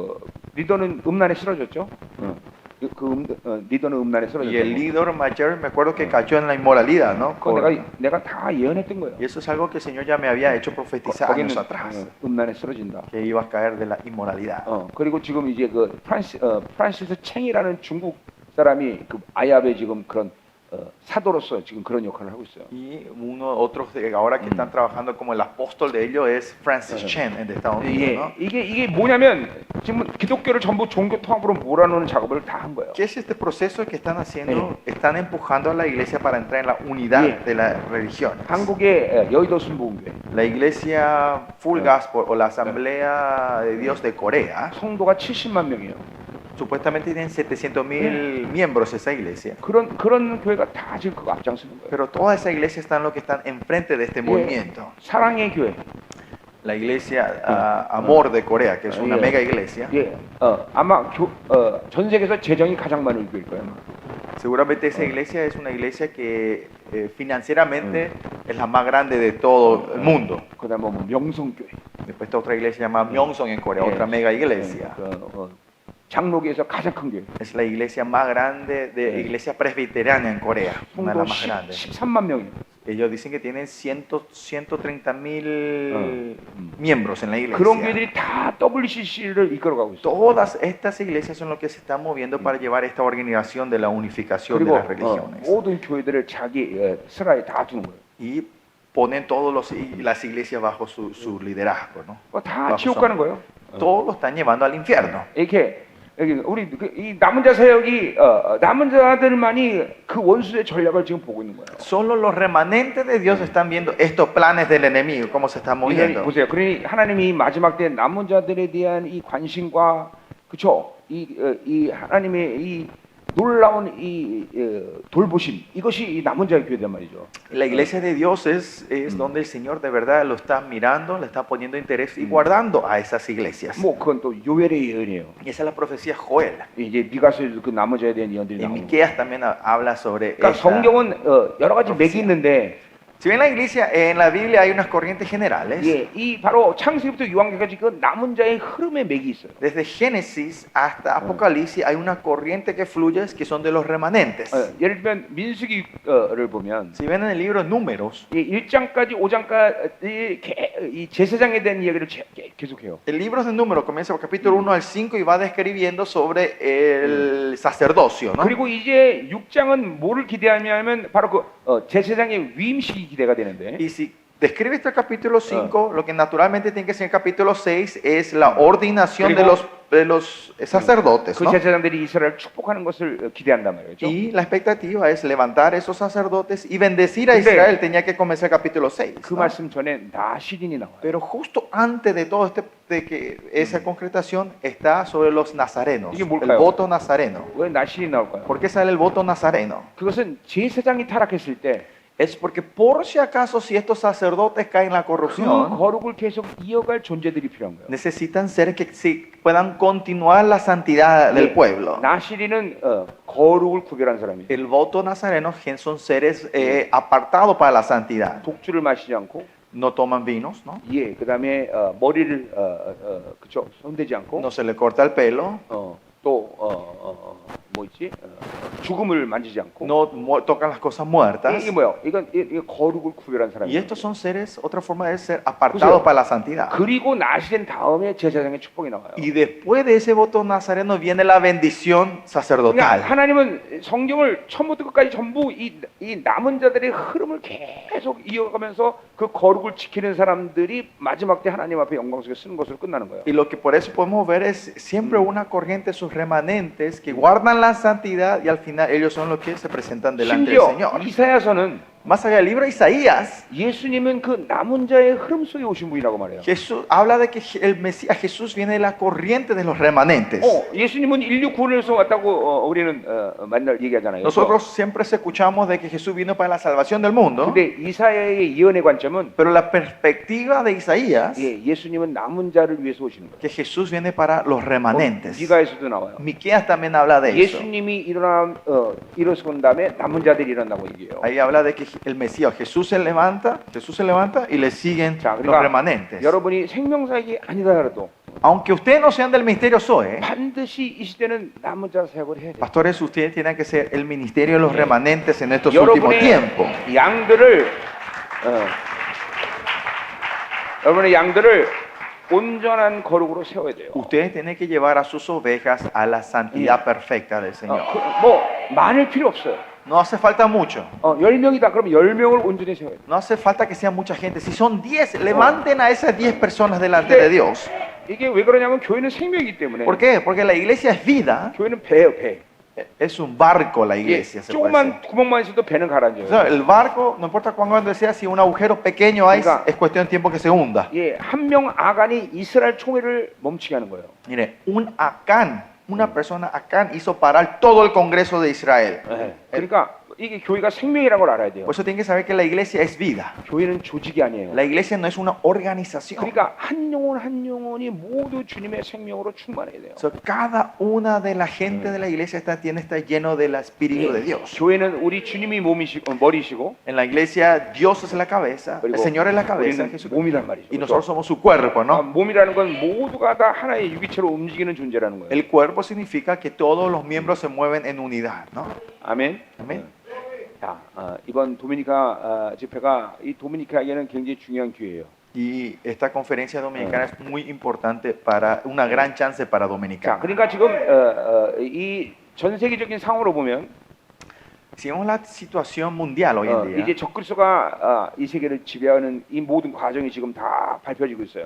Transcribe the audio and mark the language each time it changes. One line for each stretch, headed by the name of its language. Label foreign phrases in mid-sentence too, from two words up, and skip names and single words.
Korean: 그 리더는 음란에 쓰러졌죠. 리더는 음란에
Spanish: Y el
Korean: 쓰러졌고.
Spanish: líder mayor, me acuerdo que cayó en la inmoralidad, ¿no?
Korean: 그거 내가 다 예언했던 거예요.
Spanish: Y eso es algo que el Señor ya me había hecho profetizar años atrás,
Korean: 음란에 쓰러진다.
Spanish: que iba a caer de la inmoralidad.
Korean: 그리고 지금 이제 그 프란시스 챙이라는 중국 사람이 그 아랍의 지금 그런 사도로서 지금 그런 역할을 하고 있어요.
Spanish: Y otros de ahora que están trabajando como el apóstol de ellos es Francis Chen de Estados Unidos, ¿no?
Korean: 이게 뭐냐면 지금 기독교를 전부 종교 통합으로 몰아넣는 작업을 다 한 거예요.
Spanish: ¿Qué es este proceso que están haciendo? Están empujando a la iglesia para entrar en la unidad de la religión.
Korean: 한국의 여의도 순복음교회
Spanish: La iglesia Full Gospel o la Asamblea de Dios de Corea
Korean: 성도가 70만 명이에요.
Spanish: supuestamente tienen 700.000 miembros esa iglesia.
Korean: 그런 교회가 다 지금 그거 앞장서는 거예요.
Spanish: Pero toda esa iglesia están los que están enfrente de este movimiento.
Korean: 사랑의 교회.
Spanish: La iglesia Amor de Corea, que es una mega iglesia.
Korean: 아마 전 세계에서 재정이 가장 많은 교회일 거예요.
Spanish: Seguramente esa iglesia es una iglesia que financieramente es la más grande de todo el mundo.
Korean: 그다음에 뭐 명성교회.
Spanish: Después está otra iglesia llamada Myeongseong en Corea, otra mega iglesia.
Korean: 장로교에서 가장 큰 교회.
Spanish: Es la iglesia más grande de iglesia presbiteriana en Corea, una de
Korean: 성도
Spanish: las más grandes.
Korean: 13만 명이에요.
Spanish: Ellos dicen que tienen 130.000 miembros en la
Korean: 그런
Spanish: iglesia.
Korean: 교회들이 다 WCC를 이끌어가고 있어요.
Spanish: Todas estas iglesias son los que se están moviendo para llevar esta organización de la unificación de
Korean: 그리고
Spanish: las religiones.
Korean: 모든 교회들을 자기 스라에 다 두는 거예요.
Spanish: Y ponen todas las iglesias bajo su liderazgo, ¿no?
Korean: 다 지옥 가는 거예요.
Spanish: Todos lo están llevando al infierno.
Korean: 이렇게 우리 이 남은 자 사역이 남은 자들만이 그 원수의 전략을 지금 보고 있는 거예요.
Spanish: Solo los remanentes de Dios están viendo estos planes del enemigo, cómo se están moviendo.
Korean: 보세요. 그러니 하나님이 마지막 때 남은 자들에 대한 이 관심과 그렇죠. 이 하나님의 이 놀라운 이 돌보심 이것이 이 남은 자의 교회란 말이죠.
Spanish: La iglesia de Dios es donde el Señor de verdad lo está mirando, le está poniendo interés y guardando a esas iglesias.
Korean: 뭐 그건 또 요엘의 예언이에요.
Spanish: Y esa es la profecía Joel.
Korean: 이제 미가서에도 그 남은 자에 대한 예언들이
Spanish: Y
Korean: 나오는 거예요.
Spanish: Miqueas también habla sobre
Korean: 그러니까
Spanish: esta.
Korean: 성경은 여러 가지 맥이 있는데
Spanish: Si bien la iglesia, en la Biblia hay unas corrientes generales.
Korean: 이 바로 창세기부터 요한계까지 그 남은 자의 흐름의 맥이 있어요.
Spanish: Desde Génesis hasta Apocalipsis hay una corriente que fluye que son de los remanentes.
Korean: 예를 들면 민수기를 보면
Spanish: Si ven en el libro Números,
Korean: 이 1장까지 5장까지 이 제사장에 대한 이야기를 계속해요.
Spanish: el libro de Números comienza por capítulo 1 al 5 y va describiendo sobre el sacerdocio, ¿no?
Korean: 그리고 이제 6장은 뭐를 기대하냐면 바로 그 제사장의 위임식이 기대가 되는데.
Spanish: Y si describe este capítulo 5, lo que naturalmente tiene que ser el capítulo 6 es la ordenación de los sacerdotes,
Korean: 그
Spanish: ¿no?
Korean: 제사장들이 이스라엘을 축복하는 것을 기대한단 말이죠.
Spanish: Y la expectativa es levantar esos sacerdotes y bendecir a Israel. Tenía que comenzar el capítulo 6.
Korean: 그
Spanish: ¿no?
Korean: 말씀 전에 나시린이 나와요.
Spanish: Pero justo antes de todo de que esa concretación está sobre los nazarenos, ¿I게 el
Korean: 뭘까요?
Spanish: voto nazareno.
Korean: 왜 나시린이 나올까요?
Spanish: ¿Por qué sale el voto nazareno?
Korean: 그것은 제사장이 타락했을 때
Spanish: Es porque por si acaso si estos sacerdotes caen en la
Korean: 그
Spanish: corrupción,
Korean: 거룩을 계속 이어갈 존재들이 필요한 거예요.
Spanish: necesitan ser que puedan continuar la santidad del pueblo.
Korean: 나시린은 거룩을 구별한 사람이에요.
Spanish: El voto nazareno son seres apartados para la santidad.
Korean: 독주를 마시지 않고,
Spanish: No toman vinos, ¿no?
Korean: 예, 그다음에 머리를 그쵸 손대지 않고,
Spanish: No se le corta el pelo,
Korean: 뭐 있지? 죽음을 만지지 않고.
Spanish: no tocan las cosas muertas.
Korean: 이게 뭐야? 이게 거룩을 구별한
Spanish: Y
Korean: 사람이에요.
Spanish: estos son seres, otra forma de ser apartados para la santidad.
Korean: 그리고 나시린 다음에 제사장의 축복이 나와요.
Spanish: Y después de ese voto nazareno viene la bendición
Korean: 그러니까
Spanish: sacerdotal.
Korean: 하나님은 성경을 처음부터 끝까지 전부 이 남은 자들의 흐름을 계속 이어가면서 그 거룩을 지키는 사람들이 마지막 때 하나님 앞에 영광 속에 쓰는 것으로 끝나는 거예요.
Spanish: Y lo que por eso podemos ver es siempre una corriente, sus remanentes que guardan la santidad y al final ellos son los que se presentan delante del
Korean: 심지어
Spanish: Señor.
Korean: 이사야서는
Spanish: Más allá del libro de Isaías,
Korean: 예수님은 그 남은 자의 흐름 속에 오신 분이라고 말해요.
Spanish: Jesús habla de que el Mesías Jesús viene de la corriente de los remanentes.
Korean: 예수님은 인류 구원에서 왔다고 우리는 맨날 얘기하잖아요.
Spanish: Nosotros siempre escuchamos de que Jesús vino para la salvación del mundo,
Korean: 근데 이사야의 예언의 관점은
Spanish: pero la perspectiva de Isaías
Korean: 예수님은 남은 자를 위해서 오시는 거예요.
Spanish: que Jesús viene para los remanentes.
Korean: 미가에서도 나와요.
Spanish: Miqueas también habla de eso.
Korean: 예수님이 일어선 다음에 남은 자들이 일어나고 얘기해요.
Spanish: Ahí habla de que el Mesías Jesús se levanta y le siguen
Korean: 자,
Spanish: los
Korean: 그러니까
Spanish: remanentes.
Korean: 여러분이 생명사역이 아니다 그래도
Spanish: Aunque ustedes no sean del ministerio Zoe,
Korean: 반드시 이 시대는 남은 자 사역을 해야 돼요.
Spanish: pastores, ustedes tienen que ser el ministerio de los remanentes en estos últimos tiempos.
Korean: 여러분의 양들을 온전한 거룩으로 세워야 돼요.
Spanish: Ustedes tienen que llevar a sus ovejas a la santidad perfecta del Señor.
Korean: 뭐 많을 필요 없어요.
Spanish: No hace falta mucho.
Korean: 10명이다. 그럼 10명을 온전히 세워야 돼요.
Spanish: No hace falta que sea mucha gente. Si son 10, levanten a esas 10 personas delante de Dios.
Korean: 이게 왜 그러냐면 교회는 생명이기 때문에.
Spanish: ¿Por qué? Porque la iglesia es vida.
Korean: 교회는 배예요, 배.
Spanish: Es un barco la iglesia. Se puede
Korean: 조그만
Spanish: decir.
Korean: 구멍만 있어도 배는
Spanish: O
Korean: 가라앉아요.
Spanish: sea, el barco, no importa cuán grande sea, si un agujero pequeño hay, es cuestión de tiempo que se hunda.
Korean: 한 명 아간이 이스라엘 총회를 멈추게 하는 거예요.
Spanish: Mire, un Acán, una persona Acán hizo parar todo el Congreso de Israel.
Korean: 그러니까 이게 교회가 생명이라는 걸 알아야 돼요.
Spanish: Por eso tienen que saber que la iglesia es vida.
Korean: 교회는 조직이 아니에요.
Spanish: La iglesia no es una organización.
Korean: 그러니까 한 영혼 한 영혼이 모두 주님의 생명으로 충만해야 돼요.
Spanish: So, cada una de la gente de la iglesia tiene que estar lleno del Espíritu de Dios.
Korean: 교회는 우리 주님이 머리시고
Spanish: En la iglesia Dios es la cabeza, el Señor es la cabeza,
Korean: 우리는
Spanish: Jesús.
Korean: 몸이란 말이죠.
Spanish: Y nosotros somos su cuerpo, ¿no?
Korean: 몸이라는 건 모두가 다 하나의 유기체로 움직이는 존재라는 거예요.
Spanish: El cuerpo significa que todos los miembros se mueven en unidad, ¿no?
Korean: 아멘.
Spanish: Amén.
Korean: 자, 이번 도미니카 집회가 이 도미니카에게는 굉장히 중요한 기회예요.
Spanish: Y esta conferencia dominicana es muy importante para una gran chance para
Korean: 자,
Spanish: Dominicana.
Korean: 그러니까 지금 이 전 세계적인 상황으로 보면
Spanish: Si vemos la situación mundial hoy en
Korean: 이제
Spanish: día,
Korean: 적그리스도가 이 세계를 지배하는 이 모든 과정이 지금 다 밟혀지고 있어요.